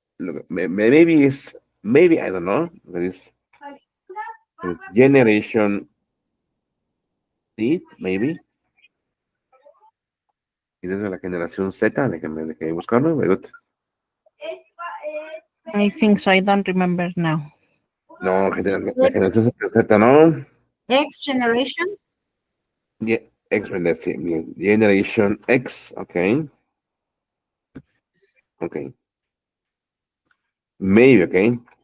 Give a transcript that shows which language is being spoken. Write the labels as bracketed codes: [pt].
[en] Look, maybe it's, maybe, I don't know, there is Generation Z, maybe. [es] Y desde la generación Z, déjame buscarlo. [en] Very good. I think so. I don't remember now. [es] No, la X, generación Z, no. [en] X generation. Yeah, X, let's see. Generation X, okay. Okay. Maybe, okay.